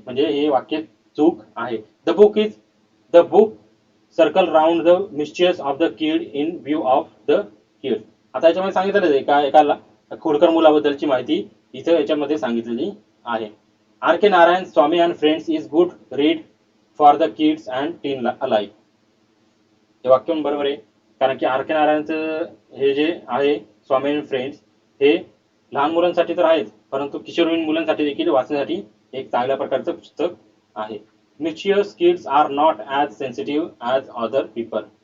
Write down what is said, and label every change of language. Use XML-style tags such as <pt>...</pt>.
<mr>म्हणजे हे वाक्य चूक आहे.</mr> <en>The book circle round the mischievous of the kid in view of the kid.</en> <mr>आता याच्यामध्ये सांगितलेलं आहे का एका खोडकर मुलाबद्दलची माहिती इथं याच्यामध्ये सांगितलेली आहे.</mr> <en>R K Narayan Swami and friends is good read for the kids and teen alike.</en> <mr>हे वाक्य पण बरोबर आहे, कारण की आर के नारायणचं हे जे आहे स्वामी अँड फ्रेंड्स हे लहान मुलांसाठी तर आहेच, परंतु किशोरवयीन मुलांसाठी देखील वाचण्यासाठी एक चांगल्या प्रकारचं पुस्तक आहे.</mr> <en>Mischievous kids are not as sensitive as other people.</en>